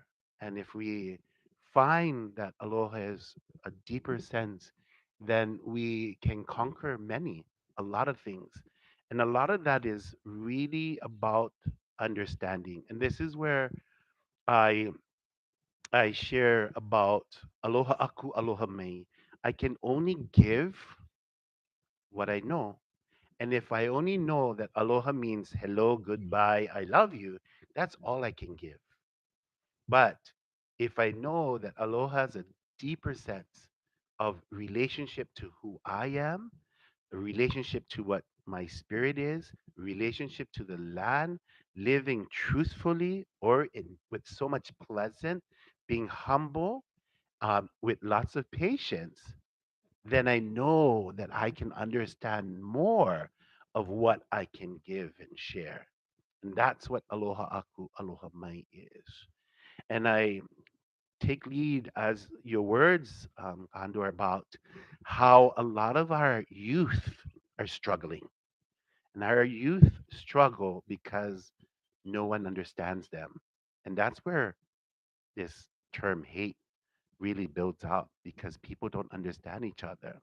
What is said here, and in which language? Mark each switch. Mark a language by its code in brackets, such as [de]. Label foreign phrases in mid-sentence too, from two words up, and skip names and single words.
[en] And if we find that aloha is a deeper sense, then we can conquer a lot of things. And a lot of that is really about understanding. And this is where I I share about [haw] aloha aku, aloha mai. [en] I can only give what I know. And if I only know that aloha means hello, goodbye, I love you, that's all I can give. But if I know that aloha has a deeper sense of relationship to who I am, a relationship to what my spirit is, relationship to the land, living truthfully or with so much pleasant, being humble, with lots of patience, then I know that I can understand more of what I can give and share. And that's what [haw] aloha aku, aloha mai [en] is. And I take lead as your words, Andor, about how a lot of our youth are struggling. And our youth struggle because no one understands them. And that's where this term hate really builds up because people don't understand each other.